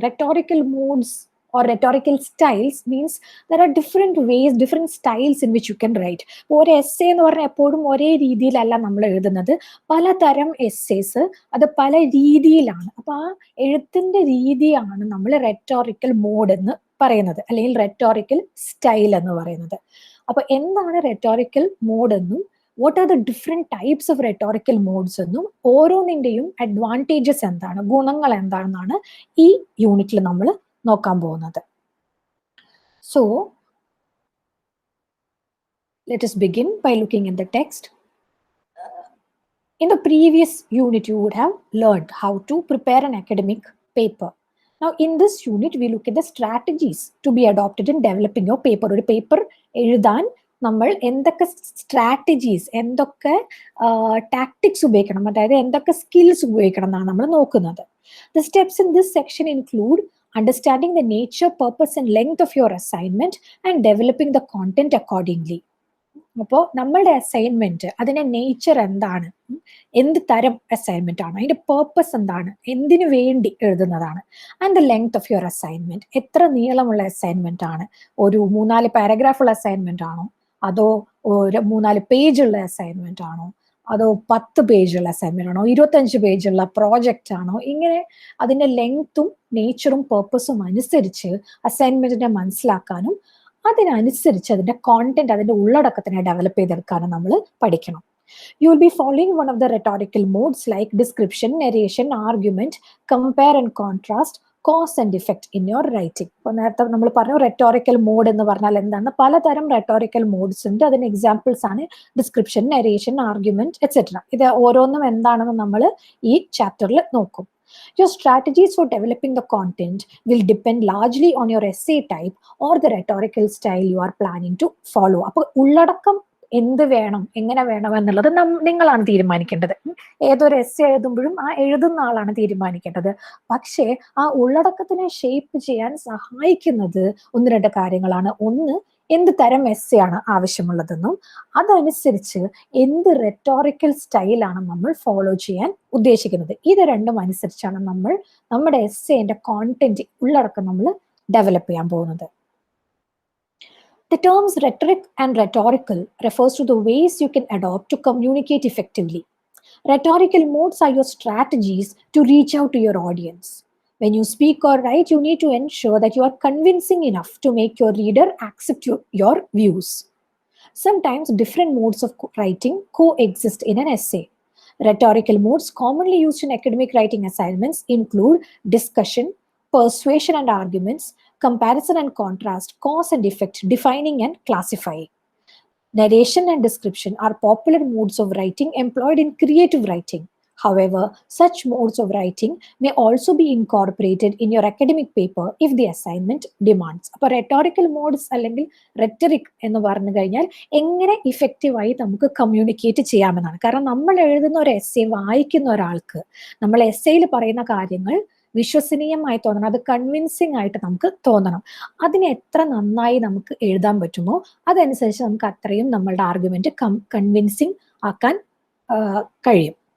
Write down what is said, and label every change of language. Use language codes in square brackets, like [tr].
[en] Rhetorical modes or rhetorical styles means there are different ways, different styles in which you can write. [ml] ഒരു essay എന്ന് പറഞ്ഞാൽ എപ്പോഴും ഒരേ രീതിയിലല്ല നമ്മൾ എഴുതുന്നത്. പലതരം എസ്സേസ് അത് പല രീതിയിലാണ്. അപ്പൊ ആ എഴുത്തിന്റെ രീതിയാണ് നമ്മൾ റെറ്റോറിക്കൽ മോഡ് എന്ന് പറയുന്നത്, അല്ലെങ്കിൽ റെറ്റോറിക്കൽ സ്റ്റൈൽ എന്ന് പറയുന്നത്. അപ്പൊ എന്താണ് റെറ്റോറിക്കൽ മോഡ് എന്നും [en] what are the different types of rhetorical modes [ml] എന്നും ഓരോന്നിന്റെയും അഡ്വാൻറ്റേജസ് എന്താണ്, ഗുണങ്ങൾ എന്താണെന്നാണ് ഈ യൂണിറ്റിൽ നമ്മൾ നോക്കാൻ പോകുന്നത്. [en] So let us begin by looking at the text. In the previous unit, you would have learned how to prepare an academic paper. Now, in this unit, we look at the strategies to be adopted in developing your paper. [ml] ഒരു paper എഴുതാൻ നമ്മൾ എന്തൊക്കെ strategies, എന്തൊക്കെ tactics ഉപയോഗിക്കണം, അതായത് എന്തൊക്കെ skills ഉപയോഗിക്കണം എന്നാണ് നമ്മൾ നോക്കുന്നത്. [en] The steps in this section include understanding the nature, purpose and length of your assignment and developing the content accordingly. [ml] അപ്പോൾ നമ്മളുടെ അസൈൻമെന്റ്, അതിന്റെ നേച്ചർ എന്താണ്, എന്ത് തരം അസൈൻമെന്റ് ആണ്, അതിന്റെ പേർപ്പസ് എന്താണ്, എന്തിനു വേണ്ടി എഴുതുന്നതാണ്, [en] and the length of your assignment, [ml] എത്ര നീളമുള്ള അസൈൻമെന്റ് ആണ്, ഒരു 3-4 പാരഗ്രാഫുള്ള അസൈൻമെന്റ് ആണോ, അതോ ഒരു 3-4 പേജുള്ള അസൈൻമെന്റ് ആണോ, അതോ 10 പേജുള്ള അസൈൻമെന്റ് ആണോ, 25 പേജുള്ള പ്രോജക്റ്റ് ആണോ, ഇങ്ങനെ അതിന്റെ ലെങ്ത്തും നേച്ചറും പേർപ്പസും അനുസരിച്ച് അസൈൻമെന്റിനെ മനസ്സിലാക്കാനും അതിനനുസരിച്ച് അതിന്റെ കോണ്ടന്റ്, അതിന്റെ ഉള്ളടക്കത്തിനെ ഡെവലപ്പ് ചെയ്തെടുക്കാനും നമ്മൾ പഠിക്കണം. [en] You will be following one of the rhetorical modes like description, narration, argument, compare and contrast, cause and effect in your writing. [ml] ഇപ്പോൾ നേരത്തെ നമ്മൾ പറഞ്ഞു റെറ്റോറിക്കൽ മോഡ് എന്ന് പറഞ്ഞാൽ എന്താണ്, പലതരം റെറ്റോറിക്കൽ മോഡ്സ് ഉണ്ട്. അതിന് എക്സാമ്പിൾസ് ആണ് ഡിസ്ക്രിപ്ഷൻ, നരേഷൻ, ആർഗ്യുമെന്റ് എക്സെട്ര. ഇത് ഓരോന്നും എന്താണെന്ന് നമ്മൾ ഈ ചാപ്റ്ററിൽ നോക്കും. [en] Your strategies for developing the content will depend largely on your essay type or the rhetorical style you are planning to follow. [ml] അപ്പോൾ ഉള്ളടക്കം എന്ത് വേണം, എങ്ങനെ വേണം എന്നുള്ളത് നിങ്ങളാണ് തീരുമാനിക്കേണ്ടത്. ഏതൊരു എസ്സേ എഴുതുമ്പോഴും ആ എഴുതുന്ന ആളാണ് തീരുമാനിക്കേണ്ടത്. പക്ഷേ ആ ഉള്ളടക്കത്തിനെ ഷേപ്പ് ചെയ്യാൻ സഹായിക്കുന്നത് 1-2 കാര്യങ്ങളാണ്. ഒന്ന്, എന്ത് തരം എസ്സേ ആണ് ആവശ്യമുള്ളതെന്നും അതനുസരിച്ച് എന്ത് റെറ്റോറിക്കൽ സ്റ്റൈലാണ് നമ്മൾ ഫോളോ ചെയ്യാൻ ഉദ്ദേശിക്കുന്നത്. ഇത് രണ്ടും അനുസരിച്ചാണ് നമ്മൾ നമ്മുടെ എസ്സേന്റെ കോണ്ടന്റ്, ഉള്ളടക്കം നമ്മൾ ഡെവലപ്പ് ചെയ്യാൻ പോകുന്നത്. [en] The terms rhetoric and rhetorical refers to the ways you can adopt to communicate effectively. Rhetorical modes are your strategies to reach out to your audience. When you speak or write, you need to ensure that you are convincing enough to make your reader accept your views. Sometimes different modes of writing coexist in an essay. Rhetorical modes commonly used in academic writing assignments include discussion, persuasion and arguments, comparison and contrast, cause and effect, defining and classifying. Narration and description are popular modes of writing employed in creative writing. However, such modes of writing may also be incorporated in your academic paper if the assignment demands. [ml] അപ്പോൾ rhetorical modes അല്ലെങ്കിൽ rhetoric എന്ന് പറഞ്ഞു കഴിഞ്ഞാൽ എങ്ങനെ ഇഫക്റ്റീവായി നമുക്ക് communicate ചെയ്യാമെന്നാണ്. കാരണം നമ്മൾ എഴുതുന്ന ഒരു എസ്സേ വായിക്കുന്ന ഒരാൾക്ക് നമ്മൾ എസ്സേയിൽ പറയുന്ന കാര്യങ്ങൾ വിശ്വസനീയമായി തോന്നണം, അത് കൺവിൻസിങ് ആയിട്ട് നമുക്ക് തോന്നണം. അതിനെ എത്ര നന്നായി നമുക്ക് എഴുതാൻ പറ്റുമോ അതനുസരിച്ച് നമുക്ക് അത്രയും നമ്മളുടെ ആർഗ്യുമെന്റ് കൺവിൻസിങ് ആക്കാൻ കഴിയും.